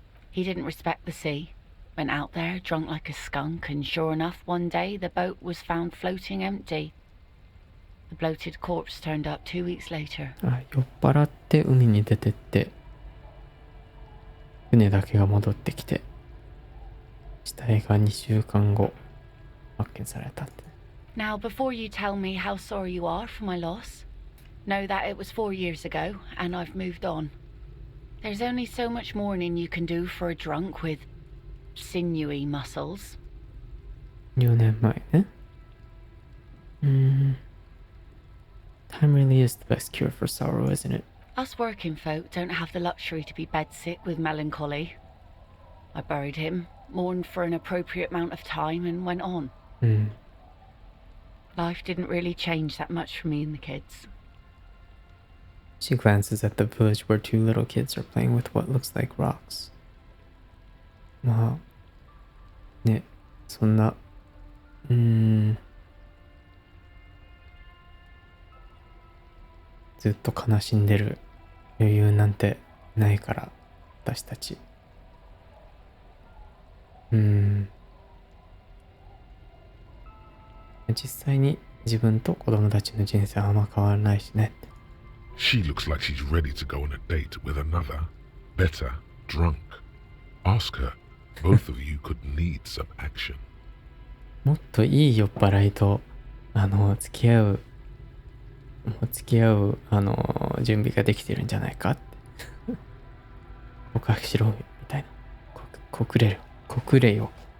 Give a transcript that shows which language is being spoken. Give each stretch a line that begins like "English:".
English: He didn't respect the sea. Went out there, drunk like a skunk, and sure enough, one day the boat was found floating empty. The bloated corpse turned up 2 weeks later.
Japanese: 酔っ払って海に出てって、船だけが戻ってきて、死体が2週間後発見されたって。
English: Now, before you tell me how sorry you are for my loss, know that it was 4 years ago, and I've moved on. There's only so much mourning you can do for a drunk with sinewy muscles.
Japanese: 4年前ね。
English: Time really is the best cure for sorrow, isn't it? Us working folk don't have the luxury to be bedsick with melancholy. I buried him, mourned for an appropriate amount of time, and went on. Life didn't really change that much for me and the kids. She glances at the village where 2 little kids are playing with what looks like rocks.
Japanese: まあ、ね、そんな、ずっと悲しんでる余裕なんてないから、私たち。実際に自分と子供たちの人生はあんま変わらないしね。
English: She looks like she's ready to go on a date with another, better, drunk. Ask her. Both of you could need some action.
Japanese: もっといい酔っ払いと、付き合う、準備ができてるんじゃないかって。告白しろ、みたいな。告れよ。